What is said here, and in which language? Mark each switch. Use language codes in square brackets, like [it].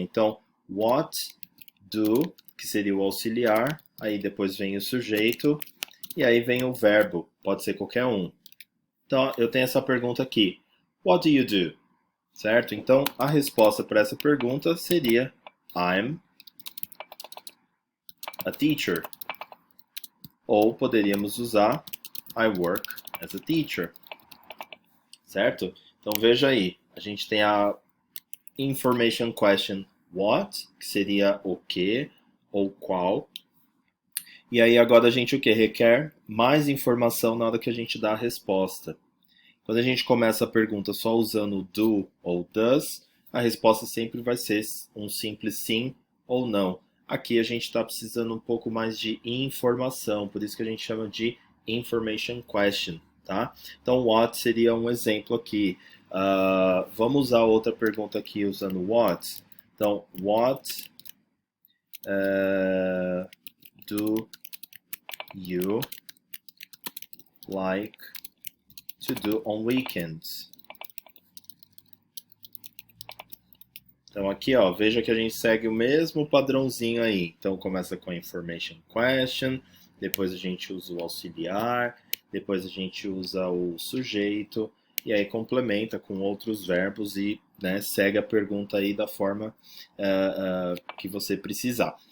[pt] Então, what do, que seria o auxiliar, aí depois vem o sujeito, e aí vem o verbo, pode ser qualquer um. Então eu tenho essa pergunta aqui, [en] what do you do? [pt] Certo? Então, a resposta para essa pergunta seria [en] I'm a teacher. [pt] Ou poderíamos usar [en] I work as a teacher. [pt] Certo? Então, veja aí. A gente tem a information question what, que seria o que ou qual. E aí agora a gente o que? Requer mais informação na hora que a gente dá a resposta. Quando a gente começa a pergunta só usando do ou does, a resposta sempre vai ser um simples sim ou não. Aqui a gente está precisando um pouco mais de informação, por isso que a gente chama de information question, tá? Então, what seria um exemplo aqui. Vamos usar outra pergunta aqui usando what. [en] Então, what do you like to do on weekends? [pt] Então aqui, ó, veja que a gente segue o mesmo padrãozinho aí. Então começa com a information question, depois a gente usa o auxiliar, depois a gente usa o sujeito, e aí complementa com outros verbos e segue a pergunta aí da forma que você precisar.